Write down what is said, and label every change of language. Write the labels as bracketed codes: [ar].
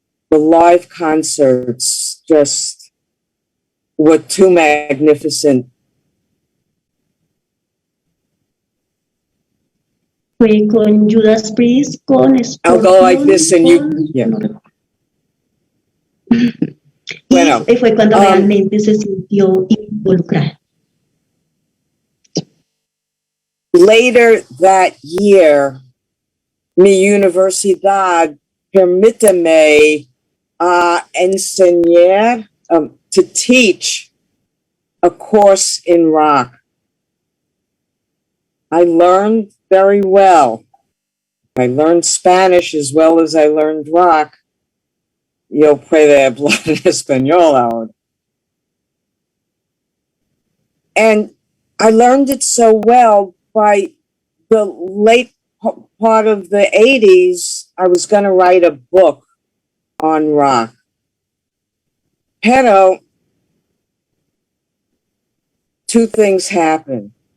[en] The live concerts just were too magnificent. [es] Fue con Judas Priest, con [en] I'll go like this and you, yeah. [es] Bueno, y fue cuando realmente se sintió involucrada. [en] Later that year, mi universidad permíteme enseñar, to teach a course in rock. I learned very well. I learned Spanish as well as I learned rock. [es] Yo puedo hablar español ahora. [en] And I learned it so well by the late part of the 80s, I was going to write a book on rock. Pero two things happened.